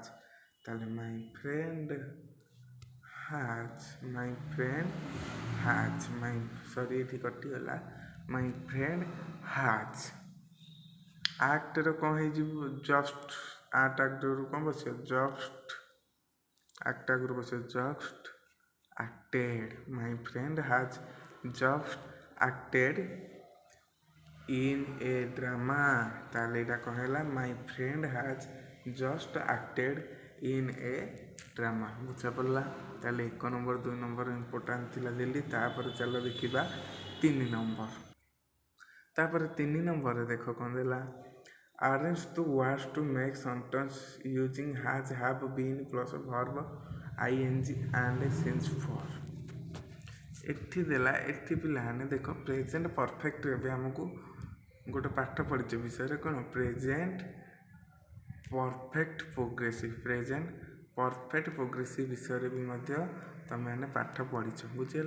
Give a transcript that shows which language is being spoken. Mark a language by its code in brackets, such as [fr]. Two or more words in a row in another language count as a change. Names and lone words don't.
[en] ତାହେଲେ my friend has, my friend has, [or] ଏଠି କଟିଗଲା, [en] my friend has. [or] ଆକ୍ଟର କ'ଣ ହେଇଯିବ ଜଷ୍ଟ, ଆକ୍ଟରୁ କ'ଣ ବସିବ ଜଷ୍ଟ, ଆକ୍ଟ ଆଗରୁ ବସିବ ଜଷ୍ଟ [en] acted, my friend has just acted in a drama। [or] ତାହେଲେ ଏଇଟା କ'ଣ ହେଲା [en] my friend has just acted in a drama। [or] ବୁଝା ପଡ଼ିଲା? ତାହେଲେ 1 ନମ୍ବର 2 ନମ୍ବର ଇମ୍ପୋର୍ଟାଣ୍ଟ ଥିଲା ଦେଲି। ତାପରେ ଚାଲ ଦେଖିବା 3 ନମ୍ବର। ତାପରେ 3 ନମ୍ବରରେ ଦେଖ କ'ଣ ଦେଲା, [en] arrange the words to make sentence using has, have, been plus verb ing and since for। [or] ଏଠି ଦେଲା, ଏଠି ପିଲାମାନେ ଦେଖ [en] present perfect. [or] ଏବେ ଆମକୁ ଗୋଟେ ପାଠ ପଢ଼ିଛେ ବିଷୟରେ କ'ଣ [en] present perfect progressive, present perfect progressive [or] ବିଷୟରେ ବି ମଧ୍ୟ ତୁମେମାନେ ପାଠ ପଢ଼ିଛ, ବୁଝିହେଲା?